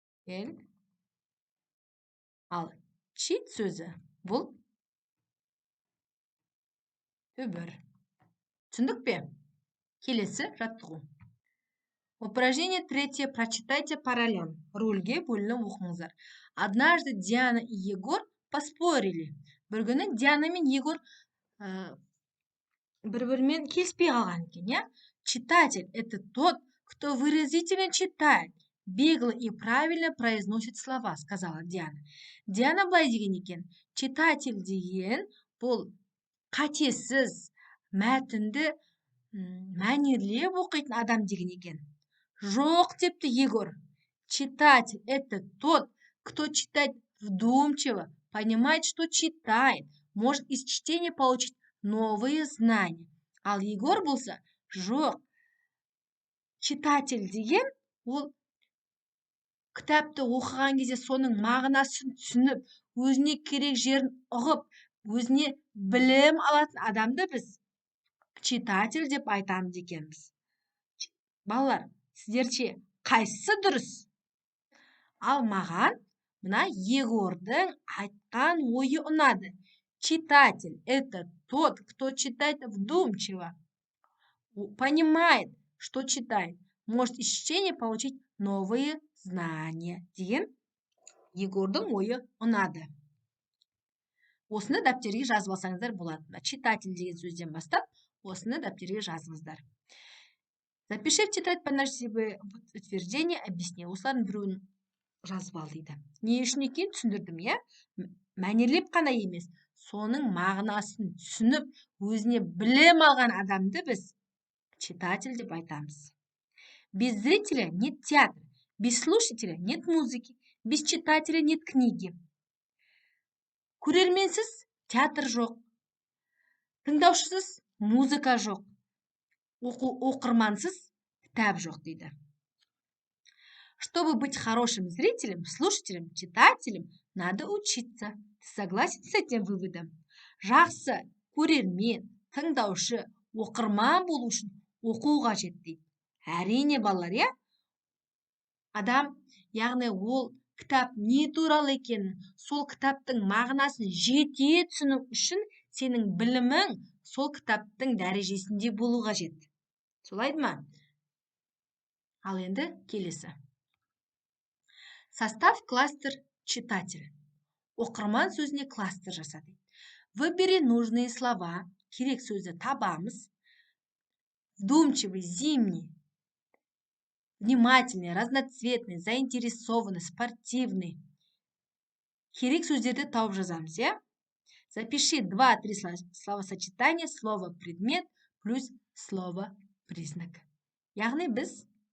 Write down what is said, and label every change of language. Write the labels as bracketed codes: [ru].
[kk] Тел. Ал чит сөзі бұл түбір. Түсіндік пе? Келесі жаттығу. [ru] Упражнение третье. Прочитайте по ролям. [kk] Рөлге бөлініп оқыңыздар. [ru] Однажды Диана и Егор поспорили. [kk] Бір күні Диана мен Егор бір-бірімен келіспей қалған екен. [ru] Читатель – это тот, кто выразительно читает, бегло и правильно произносит слова, сказала Диана. [kk] Диана былай деген екен. Читатель деген бұл қатесіз, мәтінді мәнерлеп оқитын адам деген екен. Жоқ, депті Егор. [ru] Читатель – это тот, кто читает вдумчиво, понимает, что читает, может из чтения получить новые знания. [kk] Ал Егор болса, жоқ. Читатель деген ол кітапты оқыған кезде соның мағынасын түсініп, өзіне керек жерін ұғып, өзіне білім алатын адамды біз читатель деп айтамыз екенбіз. Балалар, сіздерше қайсысы дұрыс? Ал маған мына Егордың айтқан ойы ұнады. [ru] Читатель – это тот, кто читает вдумчиво, понимает, что читает, может из чтения получить новые знания. [kk] Деген Егордың ойы ұнады. Осыны дәптерге жазып алсаңыздар болады. Читатель деген сөзден бастап, осыны дәптерге жазыңыздар. [ru] Запиши в тетрадь по себе утверждение, объясни. [kk] Осылардың біреуін жазып ал дейді. Не үшін екенін түсіндірдім, мәнерлеп қана емес, соның мағынасын түсініп, өзіне білім алған адамды біз читатель деп айтамыз. [ru] Без зрителя нет театра, без слушателя нет музыки, без читателя нет книги. [kk] Көрерменсіз театр жоқ, тыңдаушысыз музыка жоқ, оқырмансыз кітап жоқ дейді. [ru] Чтобы быть хорошим зрителем, слушателем, читателем, надо учиться. Ты согласен с этим выводом? [kk] Жақсы көрермен, тыңдаушы, оқырман болу үшін оқу қажет дейді. Әрине балалар, адам, яғни ол кітап не туралы екенін, сол кітаптың мағынасын жете түсіну үшін сенің білімің сол кітаптың дәрежесінде болу қажет. Солайды ма? Ал енді келесі. [ru] Состав кластер читатель. [kk] Оқырман сөзіне кластер жасады. [ru] Выбери нужные слова. [kk] Керек сөзді табамыз. [ru] Вдумчивый, зимний, внимательный, разноцветный, заинтересованный, спортивный. [kk] Керек сөздерді тауып жазамыз, [ru] Запиши 2-3 словосочетания, слово предмет плюс слово признак. [kk] Яғни біз